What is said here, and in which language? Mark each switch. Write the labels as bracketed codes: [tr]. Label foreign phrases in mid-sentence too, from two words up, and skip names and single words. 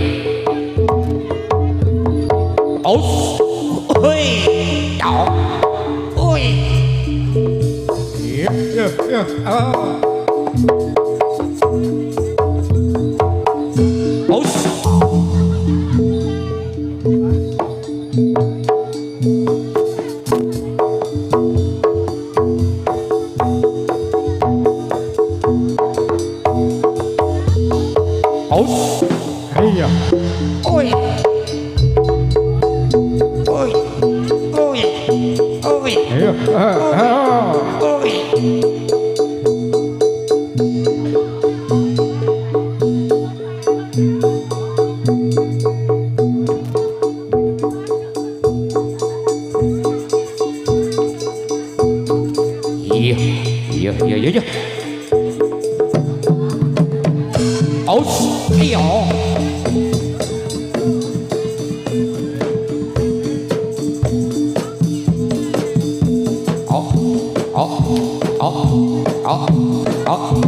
[id] Aus. Oi. Đó. Oi. Iya. Oh. Aus. Aus. Iya. Oi. Oi. Oi. Oi. Ayo. Oi. Iya. Iya, iya, iya, iya. Aus. Iya. Oh. Oh. Oh. Oh. Oh.